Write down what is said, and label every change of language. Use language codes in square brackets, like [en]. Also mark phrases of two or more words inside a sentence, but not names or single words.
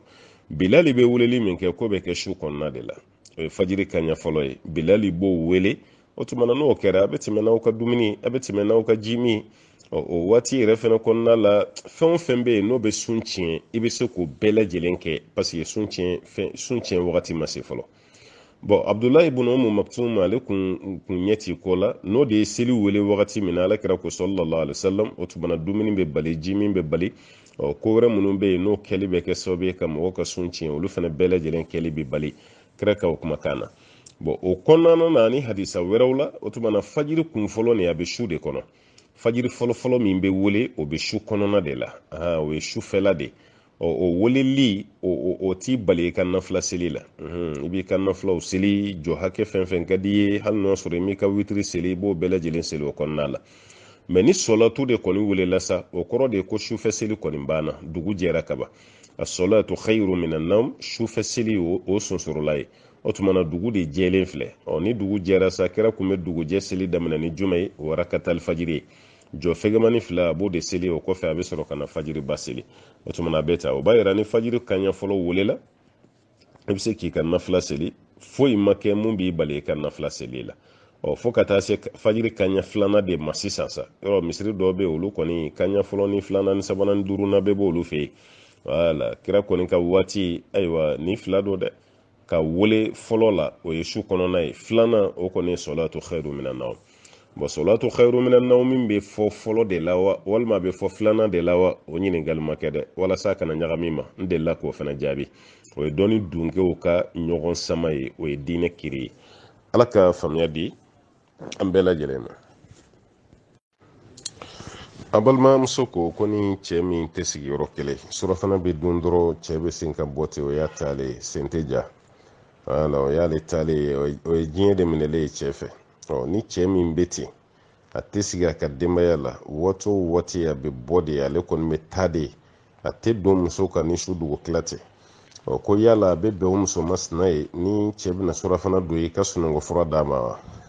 [bm] bilali bɛ weleli min kɛ k'o bɛ kɛ su kɔnɔna de la o ye fajiri kanɲɛ fɔlɔ ye bilali b'o wele o tuma na n'o kɛra a bɛ tɛmɛ n'aw ka dumuni a bɛ tɛmɛ n'aw ka ji min o waati yɛrɛ fɛnɛ kɔnɔna la fɛn o fɛn bɛ yen n'o bɛ sun tiɲɛ i bɛ se k'o bɛɛ lajɛlen kɛ [fr] parce que [bm] sun tiɲɛ wagati ma se fɔlɔ. bon Abdullah ibn Maktum ale kun ɲɛti ko la n'o de ye seli wele wagati min na alakira ko [ar] صلى الله عليه وسلم [bm] o tuma na dumuni bɛ bali ji min bɛ bali ko wɛrɛ minnu bɛ yen n'o kɛli bɛ kɛ sababu ye ka mɔgɔ ka sun tiɲɛ olu fana bɛɛ lajɛlen kɛli bɛ bali kira ka o kumakan na bon o kɔnɔna na ni hadisa wɛrɛw la o tuma na fajiri kun fɔlɔ nin a bɛ su de kɔnɔ fajiri fɔlɔ min bɛ wele o bɛ su kɔnɔna de la o ye sufɛla de o weleli o t'i bali i ka nafila seli la i b'i ka nafilaw seli jɔ hakɛ fɛn fɛn ka di ye hali n'o sɔrɔ i m'i ka witiri seli i b'o bɛɛ lajɛlen seli o kɔnɔna la mɛ ni sɔlatu de kɔni welela sa o kɔrɔ de ye ko sufɛ seli kɔni banna dugu jɛra kaban [ar] الصلاة خير من النوم [bm] sufɛ seli o sonsorola ye o tuma na dugu de jɛlen filɛ ni dugu jɛra sa kira kun bɛ dugujɛ seli daminɛ ni jumɛn ye o [ar] ركعتا الفجر [bm] ye jɔ fɛgɛmani fila a b'o de seli o kɔfɛ a bɛ sɔrɔ ka na fajiri ba seli o tuma na a bɛ ta o b'a yira ni fajiri kaɲɛ fɔlɔ welela i bɛ se k'i ka nafila seli foyi ma kɛ mun b'i bali i ka nafila seli la fo ka taa se fajiri kaɲɛ filanan de ma sisan sa yɔrɔ misiri dɔw bɛ olu kɔni kaɲɛ fɔlɔ ni filanan ni sabanan ni duurunan bɛɛ b'olu fɛ yen wala kira kɔni ka waati ayiwa ni fila don dɛ ka wele fɔlɔ la o ye su kɔnɔna ye filanan o kɔni ye [ar] الصلاة خير من النوم [bm] bon [ar] الصلاة خير من النوم [bm] min bɛ fɔ fɔlɔ de la wa walima a bɛ fɔ filanan de la wa o ɲininkali ma kɛ dɛ walasa kana ɲagami ma n delila k'o fana jaabi o ye dɔnni dunkew ka ɲɔgɔn sama ye o ye diinɛ kiri ye ala ka faamuya di an bɛɛ lajɛlen ma a balimamuso ko ni cɛ min tɛ sigi yɔrɔ kelen surafana bɛ dun dɔrɔn cɛ bɛ sin ka bɔ ten o y'a taale sen tɛ ja wala o y'ale taale o ye diɲɛ de minɛlen ye cɛ fɛ ni cɛ min bɛ ten a tɛ sigi a ka denbaya la waati o waati a bɛ bɔ de ale kɔni bɛ taa de a tɛ don muso kan ni su dugu tila tɛ ko yala a bɛ bɛn o muso masina ye ni cɛ bɛna surafana don i ka sunɔgɔ fura d'a ma wa